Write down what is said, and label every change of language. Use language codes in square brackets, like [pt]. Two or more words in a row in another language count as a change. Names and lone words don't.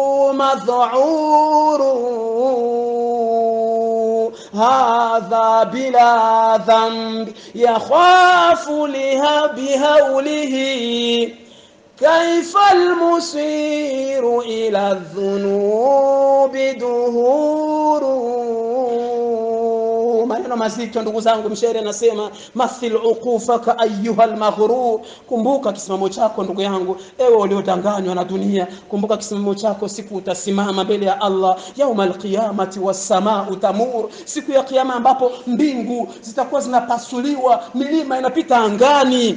[ar] مذعور هذا بلا ذنب يخاف لها بهوله كيف المسير إلى الذنوب دهور. [sw] Maneno mazito ndugu zangu. Mshairi anasema [ar] مثل وقوفك أيها المغرور, [sw] kumbuka kisimamo chako ndugu yangu, ewe uliodanganywa na dunia. Kumbuka kisimamo chako siku utasimama mbele ya Allah. [ar] يوم القيامة والسماء تمور, [sw] siku ya kiyama ambapo mbingu zitakuwa zinapasuliwa, milima inapita angani.